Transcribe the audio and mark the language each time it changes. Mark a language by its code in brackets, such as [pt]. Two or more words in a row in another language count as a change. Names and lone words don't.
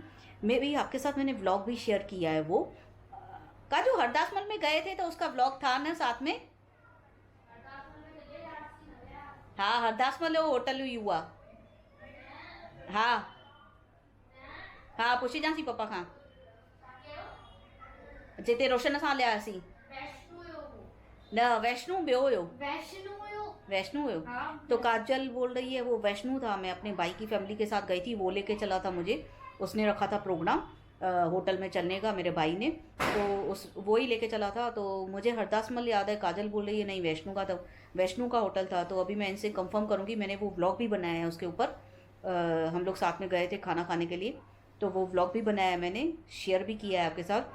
[hi] मैं भी आपके साथ मैंने व्लॉग भी शेयर किया है वो का, जो हरदास मल में गए थे तो उसका व्लॉग था ना साथ में। हाँ हरदास मल वो होटल हुआ। [sd] हाँ हाँ पुछी जासी पप्पा खां जिते रोशन सां लिया सी न वैष्णु ॿियो हुयो, वैष्णु हुयो। [hi] तो काजल बोल रही है वो वैष्णु था। मैं अपने भाई की फैमिली के साथ गई थी, वो लेके चला था मुझे, उसने रखा था प्रोग्राम होटल में चलने का मेरे भाई ने, तो वो ही लेके चला था। तो मुझे हरदास मल याद है, काजल बोल रही है नहीं वैष्णु का था, वैष्णु का होटल था। तो अभी मैं इनसे कंफर्म करूँगी, मैंने वो व्लॉग भी बनाया है उसके ऊपर। हम लोग साथ में गए थे खाना खाने के लिए, तो वो व्लॉग भी बनाया है मैंने, शेयर भी किया है आपके साथ।